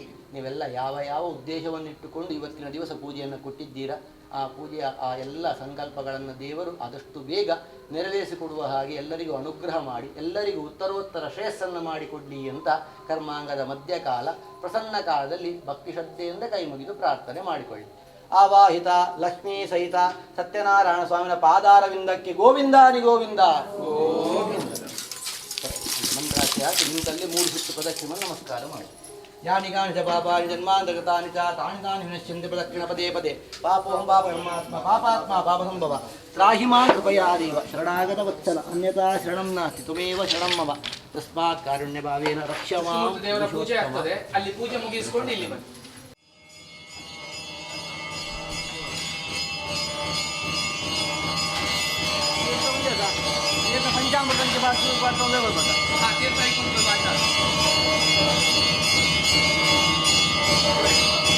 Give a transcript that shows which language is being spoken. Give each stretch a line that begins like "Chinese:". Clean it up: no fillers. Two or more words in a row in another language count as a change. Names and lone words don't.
Kannada: ನೀವೆಲ್ಲ ಯಾವ ಯಾವ ಉದ್ದೇಶವನ್ನು ಇಟ್ಟುಕೊಂಡು ಇವತ್ತಿನ ದಿವಸ ಪೂಜೆಯನ್ನು ಕೊಟ್ಟಿದ್ದೀರಾ, ಆ ಪೂಜೆಯ ಆ ಎಲ್ಲ ಸಂಕಲ್ಪಗಳನ್ನು ದೇವರು ಆದಷ್ಟು ಬೇಗ ನೆರವೇರಿಸಿಕೊಡುವ ಹಾಗೆ ಎಲ್ಲರಿಗೂ ಅನುಗ್ರಹ ಮಾಡಿ ಎಲ್ಲರಿಗೂ ಉತ್ತರೋತ್ತರ ಶ್ರೇಯಸ್ಸನ್ನು ಮಾಡಿಕೊಡಲಿ ಅಂತ ಕರ್ಮಾಂಗದ ಮಧ್ಯಕಾಲ ಪ್ರಸನ್ನ ಕಾಲದಲ್ಲಿ ಭಕ್ತಿ ಶ್ರದ್ಧೆಯಿಂದ ಕೈ ಮುಗಿದು ಪ್ರಾರ್ಥನೆ ಮಾಡಿಕೊಳ್ಳಿ. ಆವಾಹಿತ ಲಕ್ಷ್ಮೀ ಸಹಿತ ಸತ್ಯನಾರಾಯಣ ಸ್ವಾಮಿನ ಪಾದಾರವಿಂದಕ್ಕೆ ಗೋವಿಂದಾನಿ ಗೋವಿಂದ ಗೋವಿಂದ ಮಂತ್ರಾಕ್ಷಿ ಹಾಕಿ ನಿಂತಲ್ಲಿ 3 ಸುತ್ತು ಪ್ರದಕ್ಷಿಣೆ ನಮಸ್ಕಾರ ಮಾಡಿ.
Sanskrit: ಯಾನಿ ಕಾನಿ ಚ ಪಾಪಾನಿ ಜನ್ಮಾಂತರ್ಗತಾನಿ ಚ ತಾನಿ ತಾನಿ ವಿನಶ್ಯಂತಿ ಪ್ರದಕ್ಷಿಣ ಪದೇ ಪದೇ ಪಾಪೋಹಂ ಪಾಪಕರ್ಮಾತ್ಮ ಪಾಪಾತ್ಮ ಪಾಪಸಂಭವ ತ್ರಾಹಿ ಮಾಂ ಕೃಪಯಾದೇವ ಶರಣಾಗತ ವತ್ಸಲ ಅನ್ಯತಾ ಶರಣಂ ನಾಸ್ತಿ ತ್ವಮೇವ ಶರಣಂ ಮಮ ತಸ್ಮಾತ್ ಕಾರುಣ್ಯ ಭಾವೇನ ರಕ್ಷ ಮಾಂ.
Kannada: ದೇವರ ಪೂಜೆ ಆಗ್ತದೆ, ಅಲ್ಲಿ ಪೂಜೆ ಮುಗಿಸಿಕೊಂಡು ಇಲ್ಲಿ ಬನ್ನಿ. ಪಂಚಾಮೃತಂಗೆ ಬಾಟೊಂದೇ ಬರ್ಬೇಕು. ತೀರ್ಥ